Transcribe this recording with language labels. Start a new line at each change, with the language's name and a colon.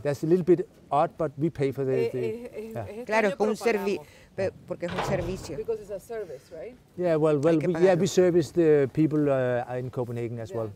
English: That's a little bit odd, but we pay for the
Spanish: Claro, es un servicio, porque es un servicio.
English: Because it's a service, right? Yeah, we service the people in Copenhagen as well.